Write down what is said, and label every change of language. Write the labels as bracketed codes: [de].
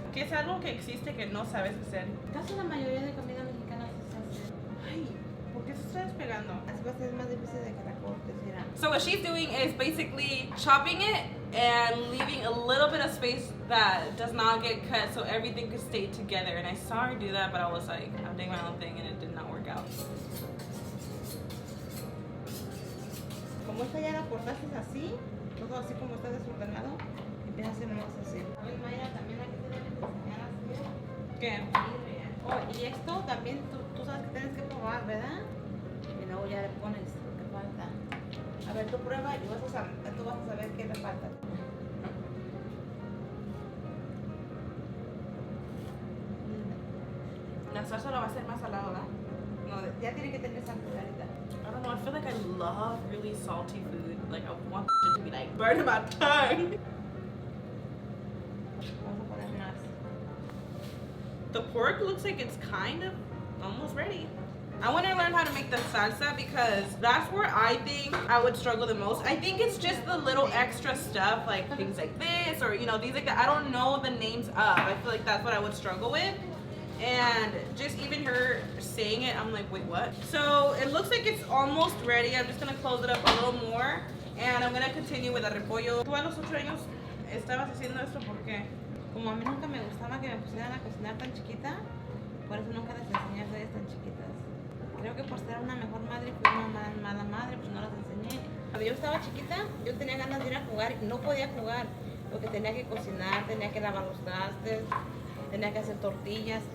[es] Que es algo que existe que no sabes hacer. Casi la mayoría de comida mexicana se hace. Ay, ¿por qué se está despegando? Así va a ser más difícil de que la cortes, mira. [en] So what she's doing is basically chopping it and leaving a little bit of space that does not get cut so everything could stay together. And I saw her do that, but I was like, I'm doing my own thing and it did not work out. [es] Como esta ya la cortaste así, todo así como está desordenado, empieza a ser más así. A ver, Mayra, también aquí te deben enseñar a hacer. ¿Qué? Oh, y esto también tú sabes que tienes que probar, ¿verdad? Y luego ya le pones lo que falta. A ver, tú prueba y tú vas a saber qué le falta. La salsa lo va a hacer más salado, ¿verdad? No, ya tiene que tener esa cucharita. [en] I don't know, I feel like I love really salty food. Like I want it to be like burning my tongue. [es] Vamos a poner más. [en] The pork looks like it's kind of almost ready. I want to learn how to make the salsa because that's where I think I would struggle the most. I think it's just the little extra stuff, like things like this or, you know, things like that. I don't know the names of. I feel like that's what I would struggle with. And just even her saying it, I'm like, wait, what? So it looks like it's almost ready. I'm just going to close it up a little more. And I'm going to continue with the repollo. [es] ¿Tú a los 8 años estabas haciendo esto? ¿Por qué? Como a mí nunca me gustaba que me pusieran a cocinar tan chiquita, por eso nunca les enseñé a hacer tan chiquitas. Creo que por ser una mejor madre fui una mala madre, pues no las enseñé. Cuando yo estaba chiquita, yo tenía ganas de ir a jugar y no podía jugar porque tenía que cocinar, tenía que lavar los trastes, tenía que hacer tortillas.